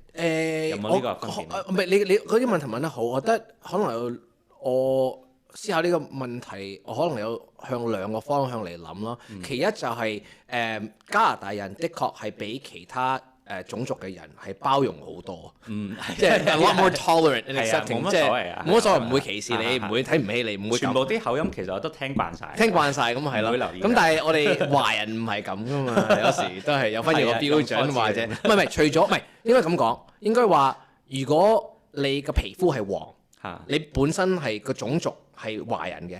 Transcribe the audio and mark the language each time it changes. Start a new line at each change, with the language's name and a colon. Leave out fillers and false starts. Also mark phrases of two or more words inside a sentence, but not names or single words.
Cantonese: 有冇呢個分別？唔係你嗰啲問題問得好，我覺得可能我思考呢個問題，我可能有向兩個方向嚟諗咯。其一就係加拿大人的確係比其他種族嘅人係包容好多，即係
English: a lot more tolerant and accepting，
Cantonese: 冇乜所謂啊，冇乜所謂，唔會歧視你，唔會睇唔起你，唔會全部啲口音其實我都聽慣晒，咁係咯。咁但係我哋華人唔係咁噶嘛，有時都係有分個標準或者唔係，除咗唔係應該咁講，應該話如果你個皮膚係黃，你本身係個種族係華人嘅，